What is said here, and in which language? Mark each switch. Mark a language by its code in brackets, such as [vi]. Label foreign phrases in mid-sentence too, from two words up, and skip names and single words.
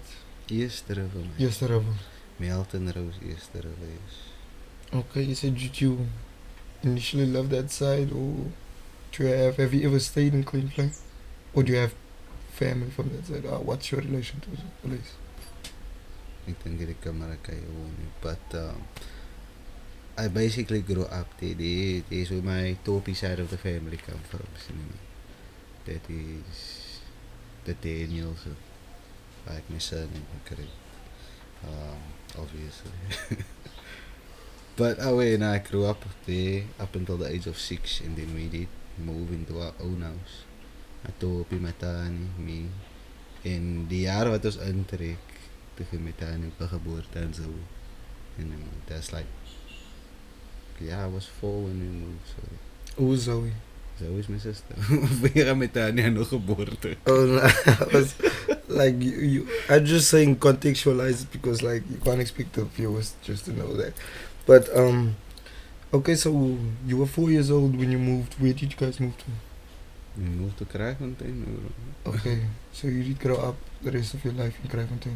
[en] Eerste River. Yes, the river. Melton Rose, Eerste River, yes. Okay, you said did you initially love that side, or do you have you ever stayed in Kleinvlei, or do you have family from that side? What's your relation to the place? [af] Ek dink die camera kan jy hoor nie, [en] but I basically grew up there. That is where my Topi side of the family come from. That is the Daniels, like my son and correct. Obviously. But when I grew up there up until the age of 6, and then we did move into our own house. Topi, Matani, me. [af] En die jaar wat ons intrek, tegen Matani op 'n geboorte en zo. [en] And that's like, yeah, I was 4 when we moved. So. Who is Zoe? Zoe is my sister. [af] Weer met Tanya nog geboorte. [en] Oh, no, I was like I'm just saying contextualize it because like you can't expect the viewers just to know that. But okay, so you were 4 years old when you moved. Where did you guys move to? We moved to Kraaifontein. Okay, so you did grow up the rest of your life in Kraaifontein.